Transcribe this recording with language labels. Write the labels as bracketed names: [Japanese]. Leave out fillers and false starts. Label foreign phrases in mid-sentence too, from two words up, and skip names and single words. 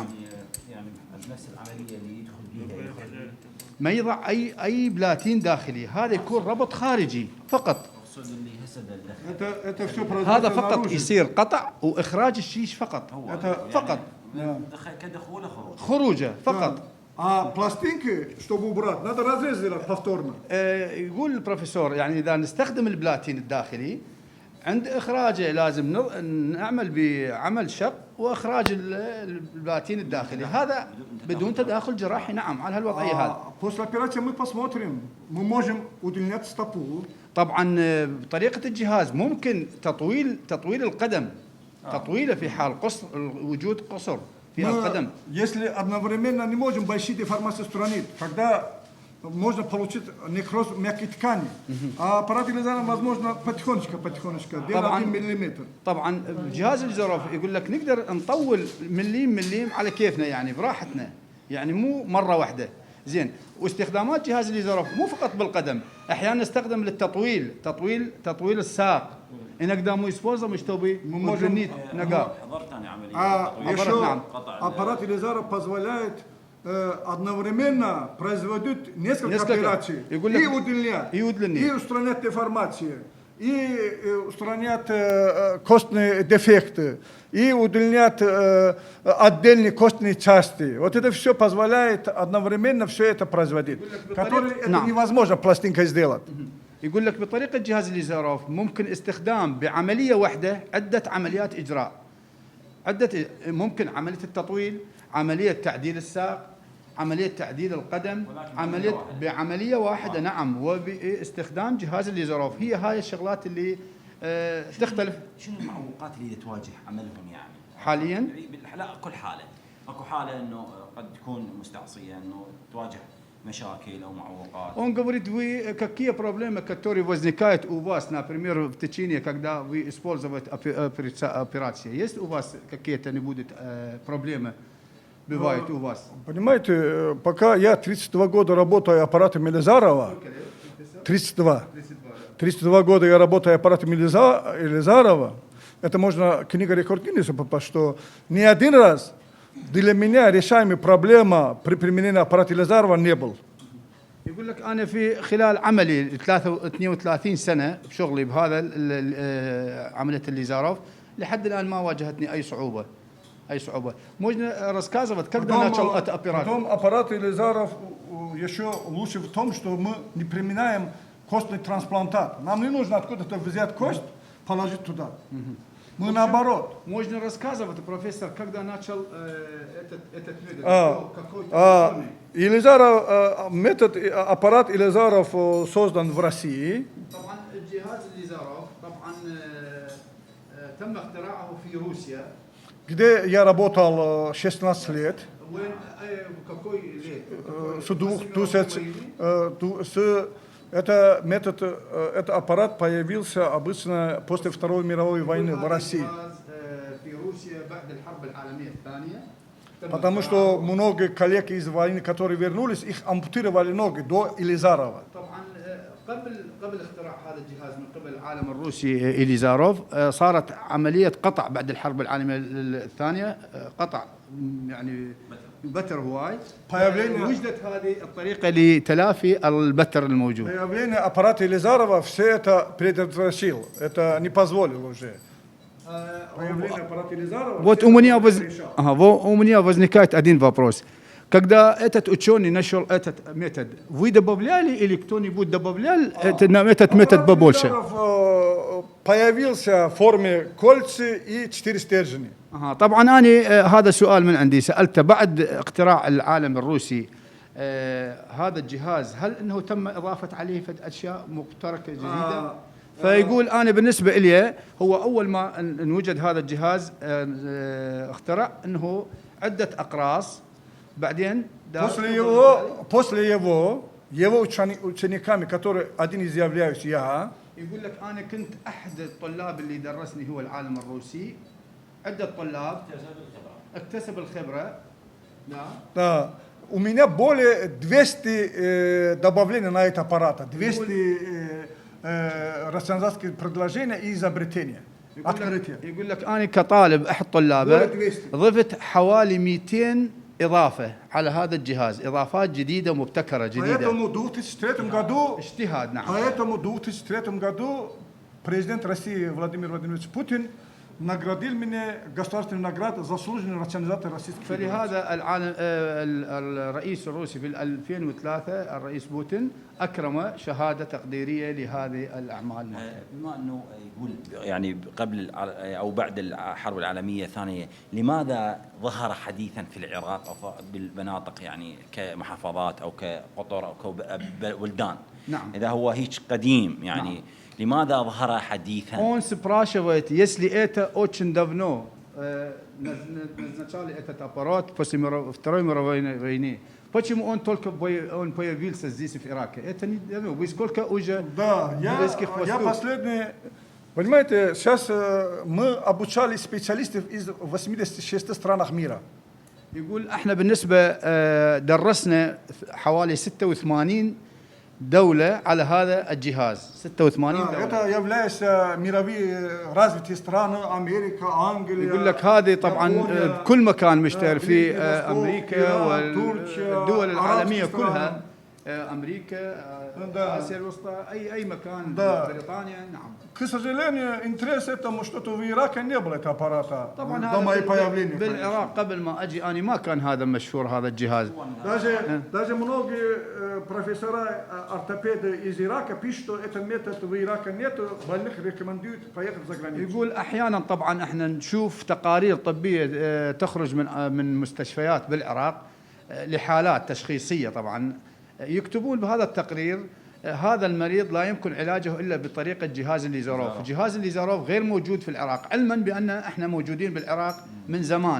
[Arabic] يعني نفس العملية اللي يدخل بها ما يضع أي بلاتين داخلي، هذا يكون ربط خارجي فقط. هذا فقط يصير قطع وإخراج الشيش فقط. فقط. كدخوله خروجه فقط. [Russian] пластинки, чтобы убрать, надо разрез сделать повторно. [Arabic] يقول البروفيسور يعني إذا نستخدم البلاتين الداخلي عند إخراجه لازم نعمل بعمل شق وإخراج البلاتين الداخلي، هذا بدون تداخل جراحي. نعم، على هالوضعية هذا. [Russian] После операции мы посмотрим, мы можем удлинять стопу. [Arabic] طبعا بطريقة الجهاز ممكن تطويل القدم، تطويله في حال وجود قصر في القدم. [Russian] Если одновременно не можем большие деформации устранить, тогда можно получить некроз мягкой ткани. А аппарат Елизаров возможно потихонечку, делать 1 миллиметр. [Arabic] طبعا جهاز الليزاروف يقول لك نقدر نطول مليم على كيفنا، يعني براحتنا، يعني مو مرة واحدة. زين. واستخدامات جهاز الليزاروف مو فقط بالقدم، احيانا نستخدم للتطويل، تطويل الساق. [Russian] Иногда мы используем, чтобы удлинить нога. Еще аппарат Елизаров позволяет одновременно производить несколько операций и удлинять, и устранять деформации, и устранять костные дефекты, и удлинять отдельные костные части. Вот это все позволяет одновременно все это производить, которое это невозможно пластинкой сделать. [Arabic] يقول لك بطريقة جهاز الليزاروف ممكن استخدام بعملية واحدة عدة عمليات إجراء. ممكن عملية التطويل، عملية تعديل الساق، عملية تعديل القدم، بعملية واحدة نعم، وباستخدام جهاز الليزروف. هي هاي الشغلات اللي تختلف. شنو المعوقات اللي تواجه عملهم يعني حاليا؟ لا كل حاله، اكو حاله انه قد تكون مستعصيه انه تواجه مشاكل او معوقات. [Russian] Он говорит, вы какие проблемы, которые возникают у вас, например, в течение, когда вы используете операции? Есть у вас какие-то проблемы? Бывает у вас? Понимаете, пока я 32 года работаю аппаратом Елизарова, 32 года я работаю аппаратом Елизарова, это можно книга рекорд Гиннесса попасть, что ни один раз для меня решаемая проблема при применении аппарата Елизарова не был. [Arabic] يقول لك أنا في خلال عملي 32 سنة بشغلي بهذا عملية الليزاروف لحد الآن ما واجهتني أي صعوبة. [Russian] Можно рассказывать, когда начал это операцию? Потом аппарат Елизаров еще лучше в том, что мы не применяем костный трансплантат. Нам не нужно откуда-то взять кость, положить туда. Мы наоборот. Можно рассказывать, профессор, когда начал этот метод? Елизаров, метод, аппарат Елизаров создан в России. [Arabic] طبعا جهاز الليزاروف طبعا تم اختراعه في روسيا. [Russian] Где я работал 16 лет. وين какой лет? Это метод, это аппарат появился обычно после Второй мировой войны в России. Потому что многие коллеги из войны, которые вернулись, их ампутировали ноги до Елизарова. [Arabic] قبل اختراع هذا الجهاز من قبل العالم الروسي إليزاروف صارت عملية قطع بعد الحرب العالمية الثانية، قطع يعني بتر هواي. وجدت هذه الطريقة لتلافي البتر الموجود. [Russian] Появление аппарата Елизарова все это предотвратил, это не позволил уже. Появление аппарата Елизарова. Вот у меня возникает один вопрос. Когда этот ученый нашел этот метод, вы добавляли или кто-нибудь добавлял этот метод побольше? Появился в форме кольца и 4 стержня. [Arabic] طبعا أنا هذا سؤال من عندي سألته بعد اختراع العالم الروسي هذا الجهاز هل انه تم اضافه عليه اشياء مشتركه جديده؟ فيقول انا بالنسبه لي هو اول ما انوجد هذا الجهاز اخترع انه عده اقراص بعدين [Russian] после его учениками, которые один из являюсь я. [Arabic] يقول لك انا كنت احد الطلاب اللي درسني هو العالم الروسي، عده طلاب اكتسب الخبره. [Russian] Да. У меня более 200 добавлений на этот аппарат, 200 рационализаторских предложений и изобретения. [Arabic] يقول لك أنا كطالب أحد طلابه ضفت حوالي 200 إضافة على هذا الجهاز، إضافات جديدة ومبتكرة جديدة. [Russian] Поэтому в 2003 году, [Arabic] اجتهاد نعم. [Russian] Поэтому в 2003 году президент России Владимир Владимирович Путин наградил меня государственной наградой заслуженный рационализатор российских. [Arabic] فلهذا العالم الرئيس الروسي في 2003 الرئيس بوتين أكرم شهادة تقديرية لهذه الأعمال. بما أنه يقول يعني قبل أو بعد الحرب العالمية الثانية، لماذا ظهر حديثا في العراق أو بالمناطق يعني كمحافظات أو كقطر أو كبلدان؟ نعم. إذا هو هيك قديم يعني نعم. لماذا ظهر حديثا؟ [Russian] Он спрашивает, если это очень давно назначали этот аппарат после Второй мировой войны, почему он только появился здесь в Ираке? Это не давно. Вы сколько уже близких восток? Я последний. Понимаете, сейчас мы обучали специалистов из 86 странах мира. [Arabic] يقول احنا بالنسبة درسنا حوالي 86 دولة على هذا الجهاز. 86 دولة. [Russian] Это является мировые развитые страны, Америка, Англия. [Arabic] يقول لك هذه طبعا بكل مكان مشتهر في أمريكا والدول العالمية كلها امريكا، [Russian] Да. [Arabic] اسيا الوسطى، اي مكان، [Russian] Да. [Arabic] بريطانيا. نعم. [Russian] К сожалению, интерес этому что-то в Ираке не было этого аппарата [Arabic] طبعا [Russian] до моего появления. [Arabic] بالعراق قبل ما اجي انا ما كان هذا مشهور هذا الجهاز. [Russian] Даже многие профессора, ортопеды из Ирака пишут, что этот метод в Ираке нет, больных рекомендуют поехать за границу. [Arabic] يقول احيانا طبعا احنا نشوف تقارير طبيه تخرج من مستشفيات بالعراق لحالات تشخيصيه طبعا، يكتبون بهذا التقرير هذا المريض لا يمكن علاجه الا بطريقه جهاز الليزاروف، جهاز الليزاروف غير موجود في العراق، علما بان احنا موجودين بالعراق من زمان.